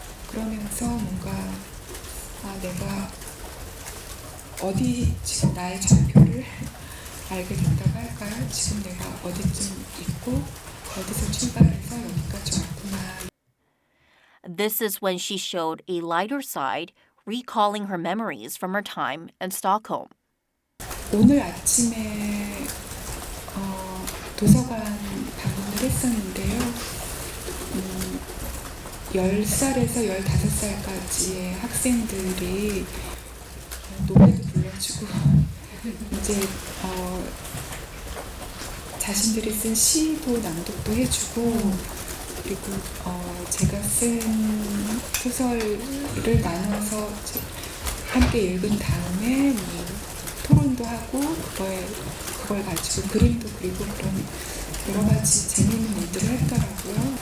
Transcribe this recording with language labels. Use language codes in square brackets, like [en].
[ko] 그러면서 뭔가 내가 어디 지금 나의 좌표를 알게 된다고 할까요? 지금 내가 어디쯤 있고 어디서 출발해서 여기까지 왔구나. [en] This is when she showed a lighter side, recalling her memories from her time in Stockholm. [ko] 오늘 아침에 도서관 방문을 했었는데요. 10살에서 15살까지의 학생들이 노래도 불러주고 이제 자신들이 쓴 시도 낭독도 해주고 그리고 제가 쓴 소설을 나눠서 함께 읽은 다음에 토론도 하고 그걸 가지고 그림도 그리고 그런 여러 가지 재미있는 일들을 했더라고요.